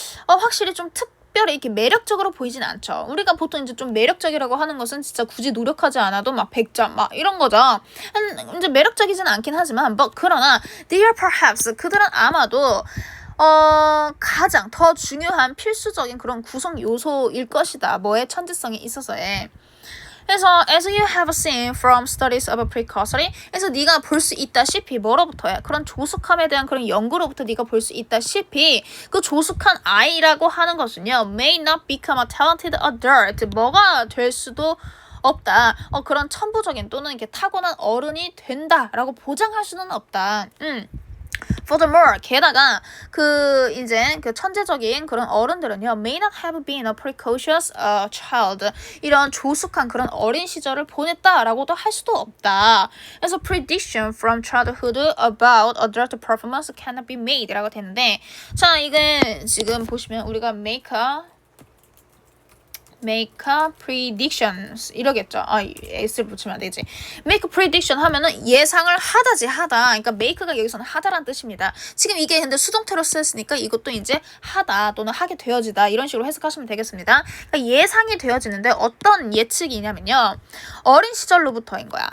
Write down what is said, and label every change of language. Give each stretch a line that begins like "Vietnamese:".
Korean: 확실히 좀 특별히 이렇게 매력적으로 보이진 않죠. 우리가 보통 이제 좀 매력적이라고 하는 것은 진짜 굳이 노력하지 않아도 막 100점 막 이런 거죠. 이제 매력적이진 않긴 하지만 그러나
English: they are perhaps,
Korean: 그들은 아마도 가장 더 중요한 필수적인 그런 구성 요소일 것이다. 뭐의 천재성에 있어서의. 그래서
English: as you have seen from studies of precursory,
Korean: 그래서 네가 볼 수 있다시피 뭐로부터야? 그런 조숙함에 대한 그런 연구로부터 네가 볼 수 있다시피 그 조숙한 아이라고 하는 것은요
English: may not become a talented adult,
Korean: 뭐가 될 수도 없다. 그런 천부적인 또는 이렇게 타고난 어른이 된다라고 보장할 수는 없다. Furthermore, 게다가 이제 천재적인 그런 어른들은요
English: may not have been a precocious child,
Korean: 이런 조숙한 그런 어린 시절을 보냈다라고도 할 수도 없다.
English: 그래서 prediction from childhood about adult performance cannot be made라고 되는데,
Korean: 자 이게 지금 보시면 우리가
English: make a predictions
Korean: 이러겠죠. S를 붙이면 안 되지.
English: make a prediction
Korean: 하면은 예상을 하다. 그러니까 make가 여기서는 하다란 뜻입니다. 지금 이게 근데 수동태로 쓰였으니까 이것도 이제 하다 또는 하게 되어지다 이런 식으로 해석하시면 되겠습니다. 그러니까 예상이 되어지는데 어떤 예측이냐면요. 어린 시절로부터인 거야.